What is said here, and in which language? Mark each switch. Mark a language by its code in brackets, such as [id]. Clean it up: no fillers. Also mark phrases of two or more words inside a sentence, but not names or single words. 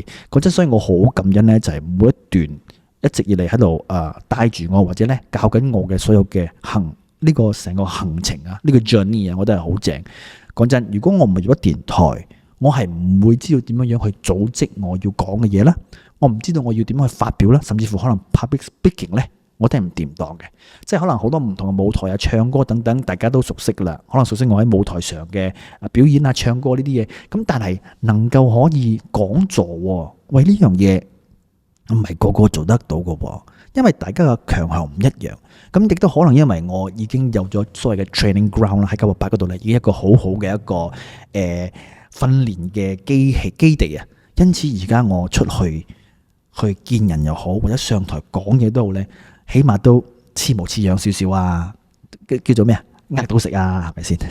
[yue] 講真，所以我好感恩呢，就係每一段一直以嚟喺度帶住我或者呢教緊我嘅所有嘅呢個成個行程啊，呢個 journey 啊，我覺得係好正。講真，如果我唔係做咗電台，我係唔會知道點樣去組織我要講嘅嘢啦。我唔知道我要點樣去發表啦，甚至乎可能 [en] public speaking [yue] 咧，我都係唔掂當嘅。即係可能好多唔同嘅舞台啊、唱歌等等，大家都熟悉噶啦。可能熟悉我喺舞台上嘅表演啊、唱歌呢啲嘢。咁但係能夠可以講座喎，喂，呢樣嘢唔係個個做得到嘅喎。因為大家嘅強項唔一樣，咁亦都可能因為我已經有咗所謂嘅 [en] training ground [yue] 啦，喺988嗰度咧，已經一個好好嘅一個訓練嘅基地啊。因此而家我出去見人又好，或者上台講嘢都好咧，起碼都似模似樣少少啊，叫做咩啊？呃到食啊，係咪先？